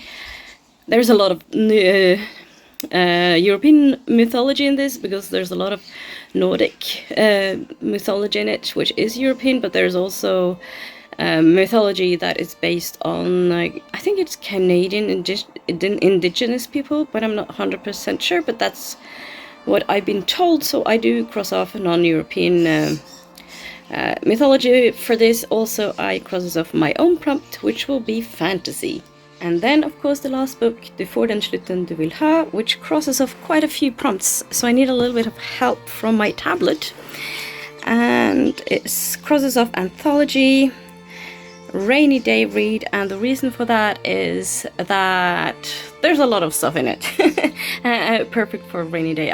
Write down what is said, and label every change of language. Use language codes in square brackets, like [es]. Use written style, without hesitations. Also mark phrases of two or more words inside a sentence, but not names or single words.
[en] There's a lot of European mythology in this because there's a lot of Nordic mythology in it, which is European, but there's also mythology that is based on, I think it's Canadian indigenous people, but I'm not 100% sure, but that's what I've been told, so I do cross off non-European mythology for this. Also, I crosses off my own prompt, which will be fantasy. And then, of course, the last book, [sv] Du får den slutten du vill ha, [en] which crosses off quite a few prompts, so I need a little bit of help from my tablet. And it crosses off anthology, rainy day read, and the reason for that is that there's a lot of stuff in it. Perfect for a rainy day.